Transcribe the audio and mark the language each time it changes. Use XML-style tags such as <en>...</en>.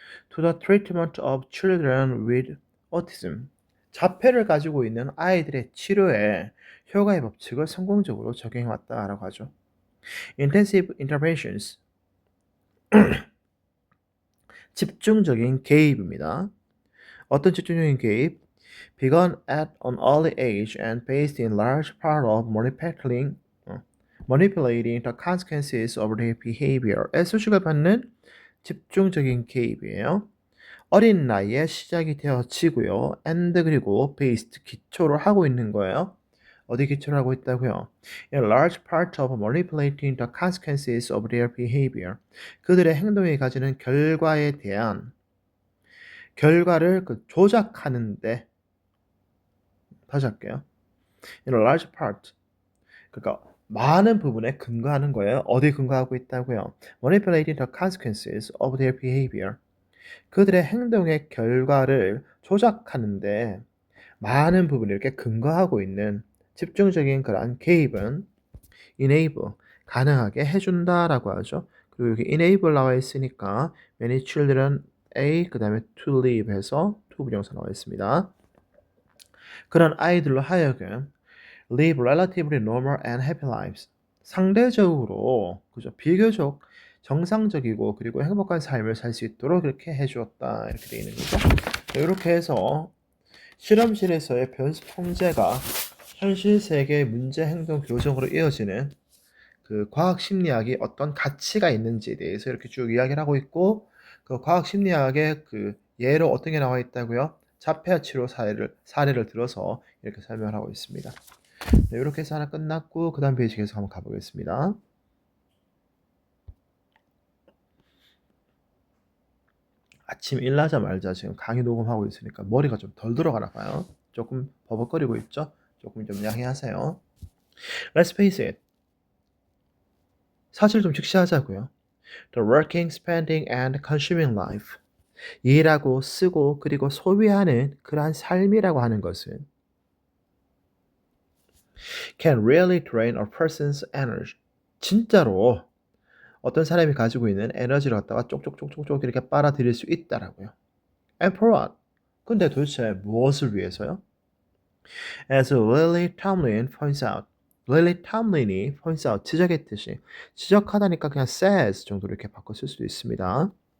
<en>To the treatment of children with autism,</en> <ko>자폐를 가지고 있는 아이들의 치료에 효과의 법칙을 성공적으로 적용해 왔다라고 하죠. Intensive interventions, 집중적인 개입입니다. 어떤 집중적인 개입?</ko> <en>Begun at an early age and based in large part of manipulating the consequences of their behavior에</en> <ko>수식을 받는 집중적인 개입이에요. 어린 나이에 시작이 되어지고요. and 그리고 based, 기초를 하고 있는 거예요. 어디 기초를 하고 있다고요?</ko> <en>In large part of manipulating the consequences of their behavior.</en> <ko>그들의 행동이 가지는 결과에 대한 결과를 조작하는데, 다시 할게요.</ko> <en>in a large part.</en> <ko>그러니까 많은 부분에 근거하는 거예요. 어디 근거하고 있다고요?</ko> <en>manipulating the consequences of their behavior.</en> <ko>그들의 행동의 결과를 조작하는데 많은 부분을 이렇게 근거하고 있는 집중적인 그러한 개입은 enable, 가능하게 해준다라고 하죠. 그리고 여기 enable 나와 있으니까 many children A 그 다음에 to live 해서 to 부정사 나와 있습니다. 그런 아이들로 하여금</ko> <en>live relatively normal and happy lives.</en> <ko>상대적으로 그죠, 비교적 정상적이고 그리고 행복한 삶을 살 수 있도록 그렇게 해주었다 이렇게 되어 있는 거죠. 이렇게 해서 실험실에서의 변수 통제가 현실 세계의 문제 행동 교정으로 이어지는 그 과학 심리학이 어떤 가치가 있는지에 대해서 이렇게 쭉 이야기를 하고 있고, 그 과학 심리학의 그 예로 어떤 게 나와 있다고요? 자폐아 치료 사례를 들어서 이렇게 설명을 하고 있습니다. 네, 이렇게 해서 하나 끝났고 그 다음 페이지 계속 한번 가보겠습니다. 아침 일나자마자 지금 강의 녹음하고 있으니까 머리가 좀 덜 들어가나 봐요. 조금 버벅거리고 있죠? 조금 좀 양해하세요.</ko> <en>Let's face it.</en> <ko>사실 좀 직시하자고요.</ko> <en>The working, spending, and consuming life.</en> <ko>일하고 쓰고 그리고 소비하는 그러한 삶이라고 하는 것은</ko> <en>can really drain a person's energy.</en> <ko>진짜로 어떤 사람이 가지고 있는 에너지를 갖다가 쪽쪽쪽쪽쪽 이렇게 빨아들일 수 있다라고요.</ko> <en>And for what?</en> <ko>근데 도대체 무엇을 위해서요?</ko> <en>As Lily Tomlin points out.</en> <ko>릴리 탐린이 points out, 지적했듯이, 지적하다니까 그냥 says 정도로 이렇게 바꿔 쓸 수도 있습니다.</ko>